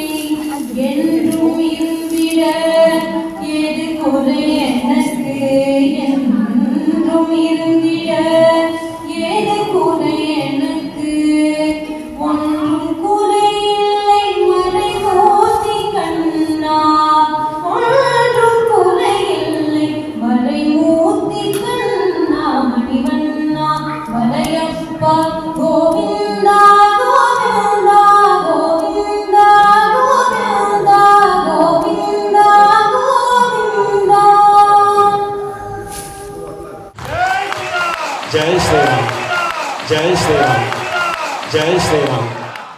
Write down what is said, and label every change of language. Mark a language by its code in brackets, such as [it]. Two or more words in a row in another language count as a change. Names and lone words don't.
[ta] என்றும் இருந்திட, எது குறை எனக்கு என்றும் இருந்திட, ஏது குறை எனக்கு ஒன்றும் குறையில்லை மறைமூர்த்தி கண்ணா, ஒன்றும் குறையில்லை மறைமூர்த்தி கண்ணா. மணிவண்ணா மலையப்பா கோவிந்தா கோவிந்தா கோவிந்தா கோவிந்தா கோவிந்தா கோவிந்தா. [hi] जय श्री राम, जय श्री राम, जय श्री राम।